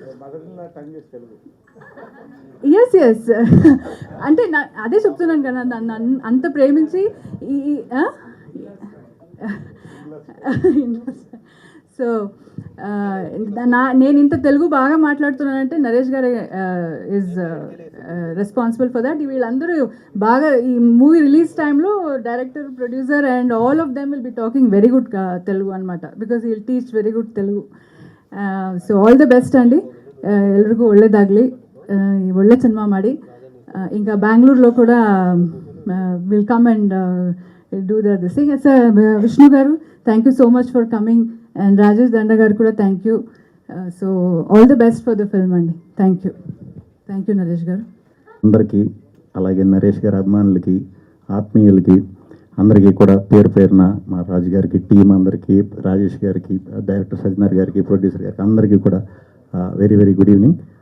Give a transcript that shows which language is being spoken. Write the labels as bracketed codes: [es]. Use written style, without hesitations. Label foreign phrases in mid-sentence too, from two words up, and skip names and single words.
[te] ఎస్ అంటే అదే చెప్తున్నాను కదా, నన్ను అంత ప్రేమించి సో నేను ఇంత తెలుగు బాగా మాట్లాడుతున్నానంటే నరేష్ గారే [en] is responsible for that. [te] వీళ్ళందరూ బాగా ఈ [en] movie release timeలో director, producer and all of them will be talking very good Telugu అనమాట. because will teach very good Telugu. so all the best [kn] ಅಂడి, ಎಲ್ರಿಗೂ ಒಳ್ಳೇದಾಗಲಿ, ಒಳ್ಳೆ ಸಿನಿಮಾ ಮಾಡಿ. [te] ఇంకా బెంగళూరులో కూడా [en] will come and do this thing. సార్ విష్ణు గారు thank you so much for coming, and [te] రాజేష్ దండ గారు కూడా [en] thank you. so all the best for the film అండి. thank you నరేష్ గారు. [te] అందరికీ, అలాగే నరేష్ గారి అభిమానులకి, ఆత్మీయులకి అందరికీ కూడా పేరు పేరున మా రాజు గారికి, టీం అందరికీ, రాజేష్ గారికి, డైరెక్టర్ సజ్జనార్ గారికి, ప్రొడ్యూసర్ గారికి అందరికీ కూడా [en] very very good evening.